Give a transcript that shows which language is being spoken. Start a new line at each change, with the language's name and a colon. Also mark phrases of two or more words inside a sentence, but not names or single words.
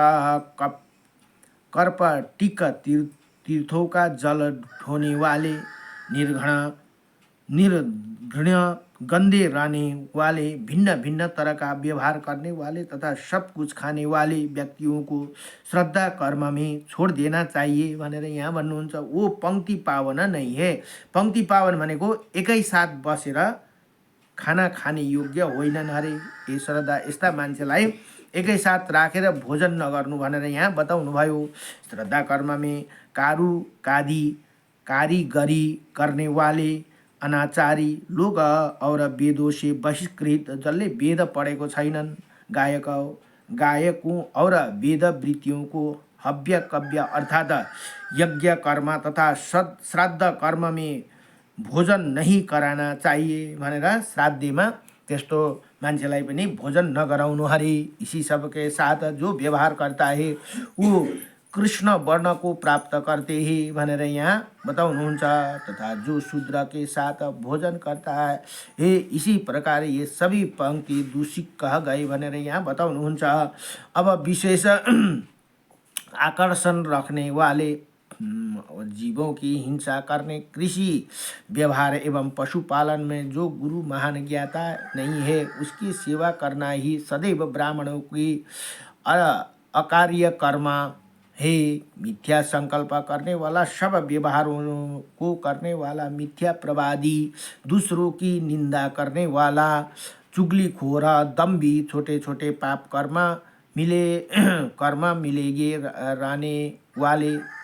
Hindi: कर्प टिक तीर्थों का जल ढोने वाले निर्घृण गंदे रहने वाले भिन्न भिन्न तरह का व्यवहार करने वाले तथा सब कुछ खाने वाले व्यक्तियों को श्रद्धा कर्म में छोड़ देना चाहिए
Nepali: भनेर यहाँ भन्नुहुन्छ।
Hindi: वो पंक्ति पावन नहीं है।
Nepali: पंक्ति पावन भनेको एकै साथ बसेर खाना खाने योग्य होइनन् अरे। ये श्रद्धा यस्ता मान्छेलाई एकै साथ राखेर भोजन नगर्नु भनेर यहाँ बताउनु भयो।
Hindi: श्रद्धा कर्म में कारीगरी करने वाले अनाचारी लोग और वेदों से बहिष्कृत
Nepali: जसले वेद पढेको छैनन्
Hindi: गायकों और वेद वृत्तियों को हव्य कव्य अर्थात यज्ञ कर्म तथा श्राद्ध कर्म में भोजन नहीं कराना चाहिए
Nepali: भनेर श्राद्धमा त्यस्तो मान्छेलाई पनि भोजन नगराउनु हरे।
Hindi: इसी सबके साथ जो व्यवहार करता है वो कृष्ण वर्ण को प्राप्त करते हैं
Nepali: भनेर यहाँ बताउनुहुन्छ।
Hindi: तथा जो शूद्र के साथ भोजन करता है इसी प्रकार ये सभी पंक्ति दूषित कह गए
Nepali: भनेर यहाँ बताउनुहुन्छ।
Hindi: अब विशेष आकर्षण रखने वाले जीवों की हिंसा करने कृषि व्यवहार एवं पशुपालन में जो गुरु महान ज्ञाता नहीं है उसकी सेवा करना ही सदैव ब्राह्मणों की अकार्य कर्म है। मिथ्या संकल्प करने वाला सब व्यवहारों को करने वाला मिथ्या प्रवादी दूसरों की निंदा करने वाला चुगलीखोर, दम्भी, छोटे छोटे पाप कर्म मिले कर्म मिलेगे रहने वाले